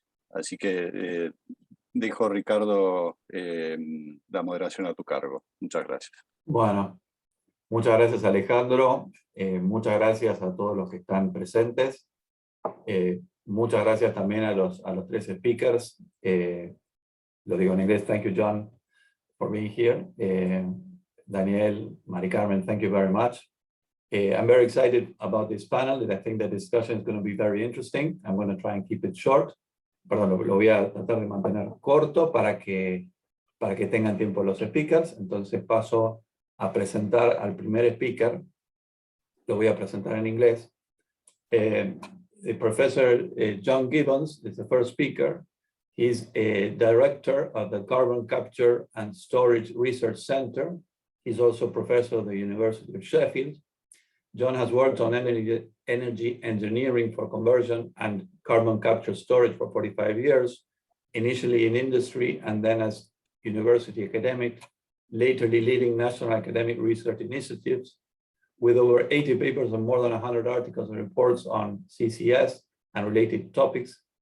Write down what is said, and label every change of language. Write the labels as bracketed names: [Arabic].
[Spanish] Así que dejo, Ricardo, la moderación a tu cargo. Muchas gracias. Bueno, muchas gracias, Alejandro. Muchas gracias a todos los que están presentes. Muchas gracias también a los tres speakers. Lo digo en inglés. [English] Thank you, John, for being here. Daniel, Mari Carmen, thank you very much. I'm very excited about this panel, and I think the discussion is going to be very interesting. I'm going to try and keep it short. [Spanish] Perdón, lo voy a tratar de mantener corto para que tengan tiempo los speakers. Entonces paso a presentar al primer speaker. Lo voy a presentar en inglés. [English] The Professor John Gibbons is the first speaker. He's a director of the Carbon Capture and Storage Research Center. He's also professor of the University of Sheffield. John has worked on energy engineering for conversion and carbon capture storage for 45 years, initially in industry and then as university academic, latterly leading national academic research initiatives with over 80 papers and more than 100 articles and reports on CCS and related topics.